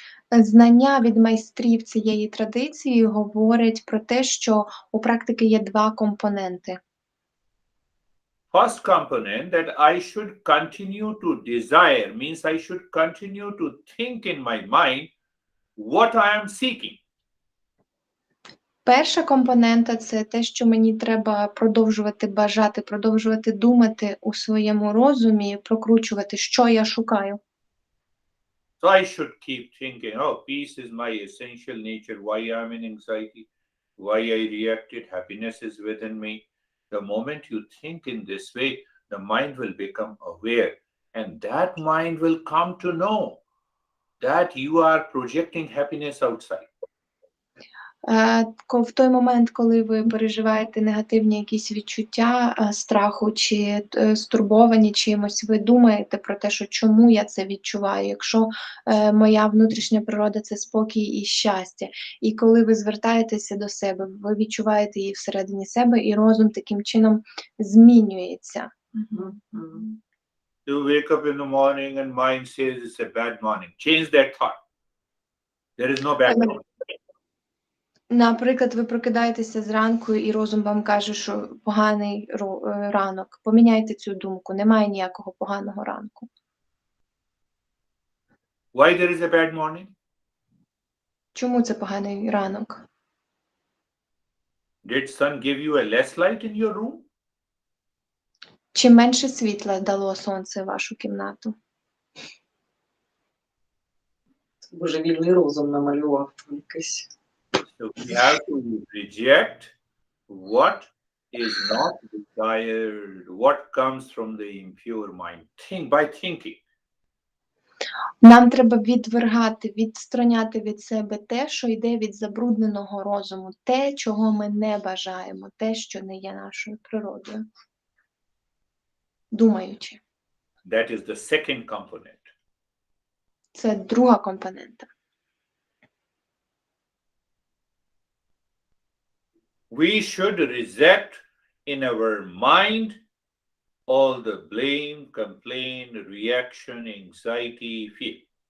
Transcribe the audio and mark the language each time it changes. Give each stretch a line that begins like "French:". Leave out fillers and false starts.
Ukrainian: Знання від майстрів цієї традиції говорять про те, що у практики є два компоненти.
English: First component, that I should continue to desire, means I should continue to think in my mind what I am seeking.
Ukrainian: Перша компонента – це те, що мені треба продовжувати бажати, продовжувати думати у своєму розумі, прокручувати, що я шукаю.
English: So I should keep thinking, oh, peace is my essential nature, why I am in anxiety, why I reacted, happiness is within me. The moment you think in this way, the mind will become aware, and that mind will come to know that you are projecting happiness outside.
Ukrainian: В той момент, коли ви переживаєте негативні якісь відчуття страху чи стурбовані чимось, ви думаєте про те, що чому я це відчуваю, якщо моя внутрішня природа – це спокій і щастя. І коли ви звертаєтеся до себе, ви відчуваєте її всередині себе, і розум таким чином змінюється.
English: You wake up in the morning and mind says it's a bad morning. Change that thought. There is no bad morning.
Ukrainian: Наприклад, ви прокидаєтеся зранку, і розум вам каже, що поганий ранок. Поміняйте цю думку, немає ніякого поганого ранку.
English: Why there is a bad morning?
Ukrainian: Чому це поганий ранок?
English: Did sun give you a less light in your room?
Ukrainian: Чи менше світла дало сонце в вашу кімнату? Божевільний розум намалював якийсь.
English: So we have to reject what is not desired, what comes from the impure mind. Think by thinking.
Ukrainian: Нам треба відстраняти від себе те, що йде від забрудненого розуму, те, чого ми не бажаємо, те, що не є нашою природою. Думаючи.
English: That is the second component.
Ukrainian: Це друга компонента.
English: we should reject in our mind all the blame, complaint, reaction, anxiety, fear.